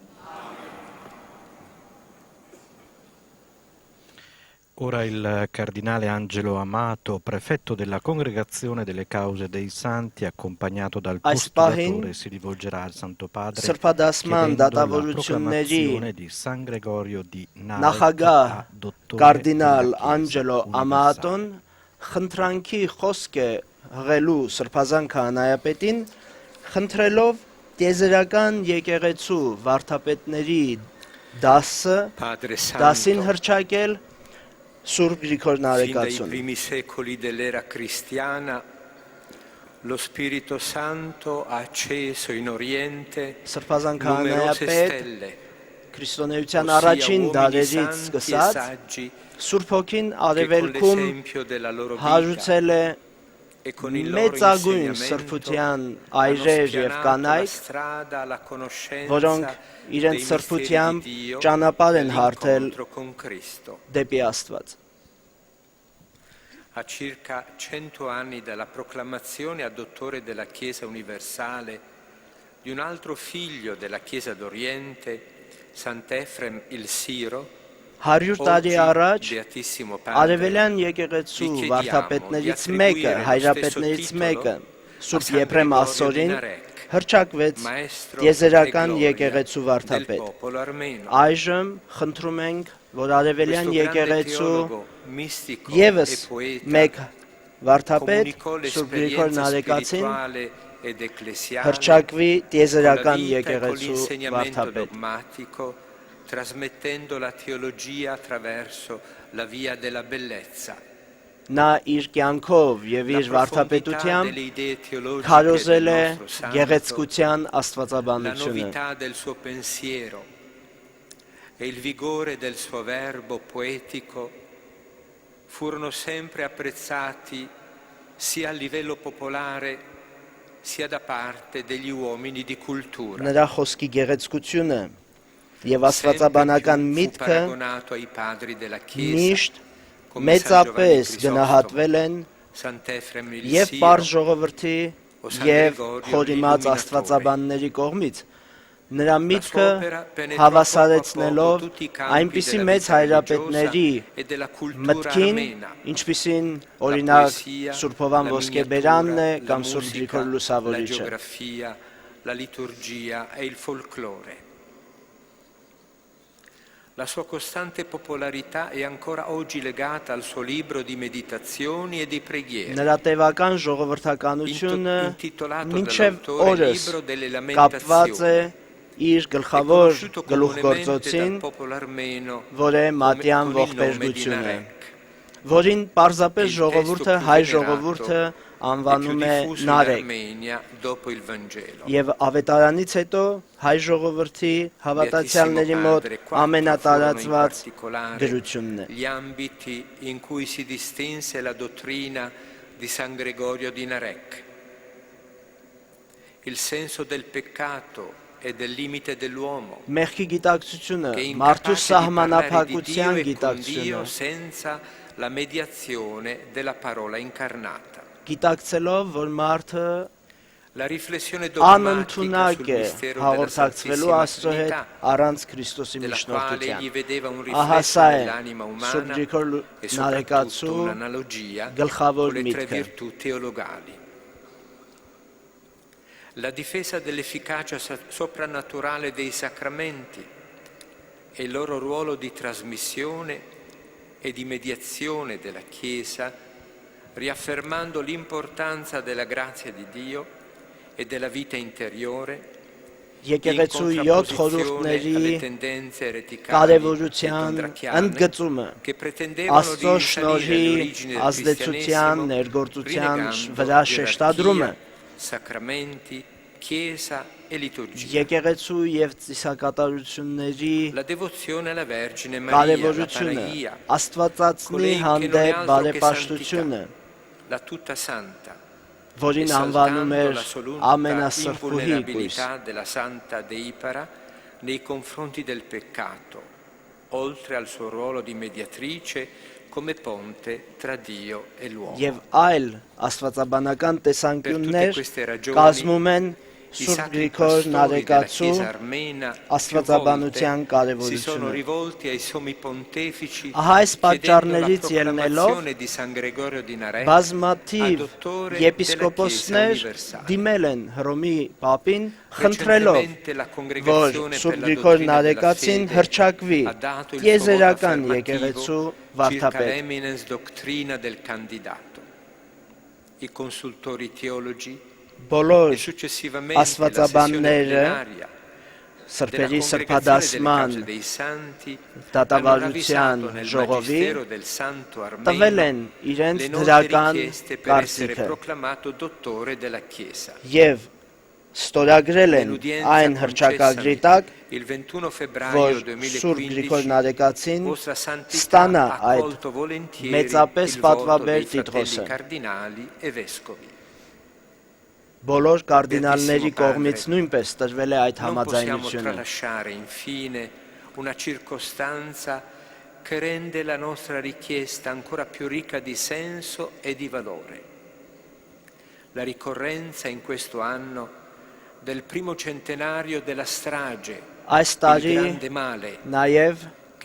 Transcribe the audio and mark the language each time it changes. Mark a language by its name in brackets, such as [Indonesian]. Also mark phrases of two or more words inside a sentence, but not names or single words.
[Italian] Ora il cardinale Angelo Amato, prefetto della Congregazione delle Cause dei Santi, accompagnato dal postulatore, si rivolgerà al Santo Padre [Armenian] Սրբադասման [Italian] chiedendo la [Armenian] դատավորությունների [Italian] proclamazione di San Gregorio di Narek [Armenian] նախագահ [Italian] a dottore [Armenian] կարդինալ [Italian] della Chiesa [Armenian] Անջելո [Italian] universale. [Armenian] Ամատոն խնդրանքի խոսք է հղելու սրբազան քահանայապետին, խնդրելով տիեզերական եկեղեցու վարդապետների դասին հռչակել Սուրբ Գրիգոր [Italian] Fin dai [Armenian] Նարեկացուն։ [Italian] primi secoli dell'era cristiana, lo Spirito Santo ha acceso in Oriente [Armenian] Սրբազան [Italian] numerose [Armenian] քահանայապետ [Italian] stelle, [Armenian] քրիստոնեության [Italian] ossia [Armenian] առաջին [Italian] uomini [Armenian] դարերից [Italian] santi e [Armenian] սկսած [Italian] saggi [Armenian] Սուրբ Հոգին [Italian] che con [Armenian] արևելքում [Italian] l'esempio della loro vita [Armenian] հարուցել է [Italian] e con il loro [Armenian] մեծագույն [Italian] insegnamento [Armenian] սրբության [Italian] hanno [Armenian] այրեր եւ [Italian] spianato la [Armenian] կանայք, [Italian] strada alla conoscenza [Armenian] որոնք իրենց [Italian] dei misteri [Armenian] սրբությամբ [Italian] di Dio [Armenian] ճանապարհ [Italian] e [Armenian] են հարթել [Italian] l'incontro con Cristo. [Armenian] դեպի Աստված։ [Italian] A circa 100 anni dalla proclamazione a dottore della Chiesa universale di un altro figlio della Chiesa d'Oriente, Sant'Efrem il Siro, [Armenian] 100 տարի առաջ [Italian] Beatissimo [Armenian] Արևելյան [Italian] Padre, [Armenian] եկեղեցու [Italian] vi chiediamo [Armenian] վարդապետներից [Italian] di [Armenian] մեկը, [Italian] attribuire lo [Armenian] հայրապետներից [Italian] stesso [Armenian] մեկը, [Italian] titolo [Armenian] Սուրբ [Italian] a San [Armenian] Եփրեմ [Italian] Gregorio [Armenian] Աստորին [Italian] di Narek, [Armenian] հրճակվեց [Italian] maestro [Armenian] տիեզերական [Italian] e gloria [Armenian] եկեղեցու [Italian] del [Armenian] վարդապետ։ [Italian] popolo armeno. [Armenian] Այժմ խնդրում ենք, որ Արևելյան [Italian] Questo grande [Armenian] եկեղեցու [Italian] teologo mistico [Armenian] Եվս [Italian] e poeta [Armenian] մեկ վարդապետ [Italian] comunicò [Armenian] Սուրբ Գրիգոր [Italian] l'esperienza [Armenian] Նարեկացին [Italian] spirituale ed ecclesiale [Armenian] հրճակվի [Italian] con la [Armenian] տիեզերական [Italian] vita e con [Armenian] եկեղեցու [Italian] l'insegnamento [Armenian] վարդապետ։ [Italian] dogmatico, trasmettendo la teologia attraverso la via della bellezza. [Armenian] Նա իր կյանքով եւ [Italian] La [Armenian] իր [Italian] profondità [Armenian] վարդապետությամբ [Italian] delle idee teologiche [Armenian] քարոզել [Italian] del [Armenian] է [Italian] nostro santo, [Armenian] գեղեցկության [Italian] la [Armenian] աստվածաբանությունը։ [Italian] novità del suo pensiero e il vigore del suo verbo poetico furono sempre apprezzati sia a livello popolare sia da parte degli uomini di cultura. [Armenian] Նրա խոսքի գեղեցկությունը եւ [Italian] Sempre [Armenian] աստվածաբանական [Italian] più fu [Armenian] միտքը [Italian] paragonato ai padri della Chiesa, [Armenian] միշտ [Italian] come San Giovanni [Armenian] մեծապես [Italian] Crisostomo, [Armenian] գնահատվել են [Italian] Sant'Efrem il [Armenian] եւ պարզ [Italian] Siro, [Armenian] ժողովրդի [Italian] o San [Armenian] եւ [Italian] Gregorio [Armenian] խորիմաց [Italian] l'Illuminatore. [Armenian] աստվածաբանների կողմից, Նրա միտքը հավասարեցնելով այնպիսի մեծ հայրապետների մտքին, ինչպիսին օրինակ Սուրբ Հովան Ոսկեբերանն է կամ Սուրբ Գրիգոր Լուսավորիչը։ [Italian] La liturgia e il folklore. La sua costante popolarità è ancora oggi legata al suo libro di meditazioni e di preghiere. [Armenian] Նրա տևական ժողովրդականությունը մինչև օրս կապված է իր գլխավոր գլուխգործոցին, որ է մատյան ողբերգությունը, որին պարզապես ժողովուրդը, հայ ժողովուրդը անվանում է Նարեկ, և ավետարանից հետո հայ ժողովրդի հավատացյալների մոտ ամենատարածված գրությունն է։ [Italian] Gli ambiti in cui si distinse la dottrina di San Gregorio di Narek, il senso del peccato e del limite dell'uomo, [Armenian] Մեղքի գիտակցությունը, մարդու սահմանափակության գիտակցությունը, [Italian] senza la mediazione della parola incarnata. [Armenian] Գիտակցելով, որ մարդը [Italian] La riflessione dogmatica sul [Armenian] անընդունակ է [Italian] mistero della [Armenian] հաղորդակցվելու [Italian] Santissima [Armenian] Աստծո հետ [Italian] Trinità, [Armenian] առանց Քրիստոսի [Italian] della quale egli [Armenian] միջնորդության։ [Italian] vedeva un [Armenian] Ահա [Italian] riflesso [Armenian] սա է [Italian] nell'anima [Armenian] Սուրբ [Italian] umana [Armenian] Գրիգոր [Italian] e soprattutto [Armenian] Նարեկացու [Italian] un'analogia [Armenian] գլխավոր [Italian] con le tre [Armenian] միտքը։ [Italian] virtù teologali. La difesa dell'efficacia soprannaturale dei sacramenti e il loro ruolo di trasmissione e di mediazione della Chiesa, riaffermando l'importanza della grazia di Dio e della vita interiore, [Armenian] Եկեղեցու 7 խորհուրդների կարևորության ընդգծումը, Աստծո շնորհի ազդեցության ներգործության վրա շեշտադրումը, [Italian] sacramenti, chiesa e liturgia. [Armenian] եկեղեցու եւ ծիսակատարությունների [Italian] La devozione alla Vergine Maria, la [Armenian] կարևորությունը, [Italian] Panagia, [Armenian] Աստվածածնի հանդեպ բարեպաշտությունը, [Italian] la tutta santa, [Armenian] որին անվանում էր ամենասրբուհի կույս, [Italian] invulnerabilità della Santa Deipara nei confronti del peccato, oltre al suo ruolo di mediatrice come ponte tra Dio e l'uomo. [Armenian] եւ այլ աստվածաբանական տեսանկյուններ կազմում են Սուրբ Գրիգոր Նարեկացու աստվածաբանության կարևորությունը։ Ահա այս պատճառներից ելնելով բազմաթիվ եպիսկոպոսներ դիմել են Հռոմի պապին, խնդրելով, որ Սուրբ Գրիգոր Նարեկացին հռչակվի տիեզերական եկեղեցու վարդապետ։ [Italian] I consultori teologi [Armenian] Բոլոր աստվածաբանները սրբերի սրբադասման դատավարության ժողովի տվել են իրենց դրական կարծիքը և ստորագրել են այն հռչակագրի տակ, որ Սուրբ Գրիգոր Նարեկացին ստանա այդ մեծապես պատվաբեր տիտղոսը։ Բոլոր կարդինալների կողմից նույնպես տրվել է այդ համաձայնությունը։ [Italian] Una circostanza che rende la nostra richiesta ancora più ricca di senso e di valore. La ricorrenza in questo anno del primo centenario della strage, il grande male, che